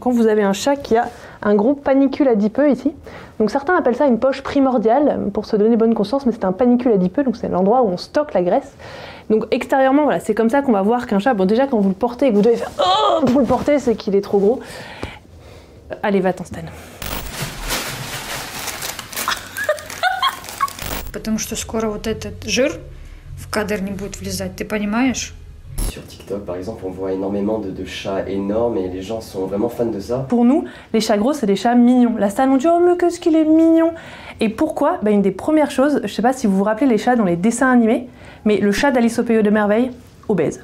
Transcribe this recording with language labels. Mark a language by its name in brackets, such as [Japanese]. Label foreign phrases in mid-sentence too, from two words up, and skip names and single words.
[French] Quand vous avez un chat qui a un gros panicule adipeux ici, donc certains appellent ça une poche primordiale pour se donner bonne conscience, mais c'est un panicule adipeux, donc c'est l'endroit où on stocke la graisse. Donc extérieurement, voilà, c'est comme ça qu'on va voir qu'un chat, bon déjà quand vous le portez et que vous devez faire oh pour le porter, c'est qu'il est trop gros. Allez, va-t'en Stan. [Russian] Потому что скоро вот этот жир в кадр не будет влезать, ты понимаешь? [French] Sur TikTok, par exemple, on voit énormément de chats énormes et les gens sont vraiment fans de ça. Pour nous, les chats gros, c'est des chats mignons. La Stan, on dit « Oh, mais qu'est-ce qu'il est mignon !» Et pourquoi? Une des premières choses, je sais pas si vous vous rappelez les chats dans les dessins animés, mais le chat d'Alice au Pays de Merveille, obèse.